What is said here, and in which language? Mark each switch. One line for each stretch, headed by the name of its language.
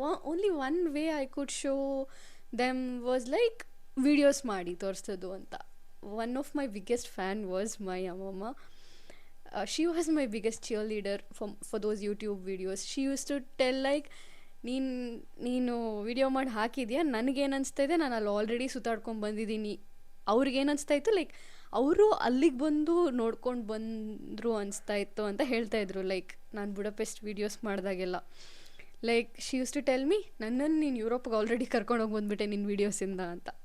English: only one way I could show them was like videos
Kannada: ಮಾಡಿ ತೋರಿಸೋದು ಅಂತ.
English: One of my biggest fan was my ಅಮ್ಮಮ್ಮ. She was my biggest cheerleader for those YouTube videos. She used to tell like,
Kannada: ನೀನು video ಮಾಡಿ ಹಾಕಿದ್ಯಾ, ನನಗೇನು ಅನಿಸ್ತಾ ಇದೆ, ನಾನು ಅಲ್ಲಿ ಆಲ್ರೆಡಿ ಸುತ್ತಾಡ್ಕೊಂಡು ಬಂದಿದ್ದೀನಿ, ಅವ್ರಿಗೇನು ಅನಿಸ್ತಾ ಇತ್ತು, ಲೈಕ್ ಅವರು ಅಲ್ಲಿಗೆ ಬಂದು ನೋಡ್ಕೊಂಡು ಬಂದರು ಅನಿಸ್ತಾ ಇತ್ತು ಅಂತ ಹೇಳ್ತಾಯಿದ್ರು. ಲೈಕ್ ನಾನು ಬುಡಪೆಸ್ಟ್ videos ಮಾಡಿದಾಗೆಲ್ಲ like
English: she use to tell me,
Kannada: ನನ್ನನ್ನು ನೀನು ಯುರೋಪ್ಗೆ ಆಲ್ರೆಡಿ ಕರ್ಕೊಂಡೋಗಿ ಬಂದುಬಿಟ್ಟೆ ನಿನ್ನ ವೀಡಿಯೋಸಿಂದ ಅಂತ.